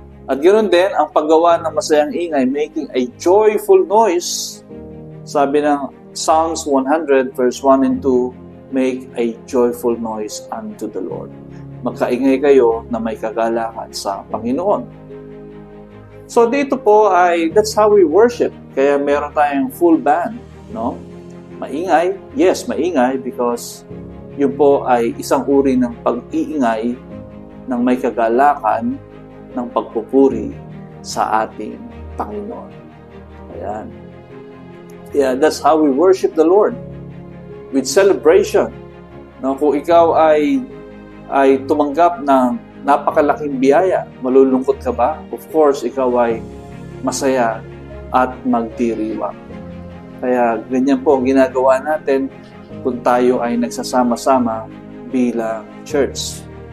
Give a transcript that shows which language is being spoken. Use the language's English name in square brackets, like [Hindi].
[Filipino] At ganoon din, ang paggawa ng masayang ingay, [English] making a joyful noise, [Filipino] sabi ng [English] Psalms 100 verse 1 and 2, make a joyful noise unto the Lord. [Filipino] Magkaingay kayo na may kagalakan sa Panginoon. [English] So [Filipino] dito po ay, [English] that's how we worship. [Filipino] Kaya meron tayong full band, no? Maingay, yes, maingay because yun po ay isang uri ng pag-iingay ng may kagalakan ng pagpupuri sa ating Panginoon. Ayan. [English] Yeah, that's how we worship the Lord. With celebration. [Filipino] No, kung ikaw ay tumanggap ng napakalaking biyaya, malulungkot ka ba? [English] Of course, [Filipino] ikaw ay masaya at magdiriwang. Kaya ganyan po ang ginagawa natin kung tayo ay nagsasama-sama bilang church.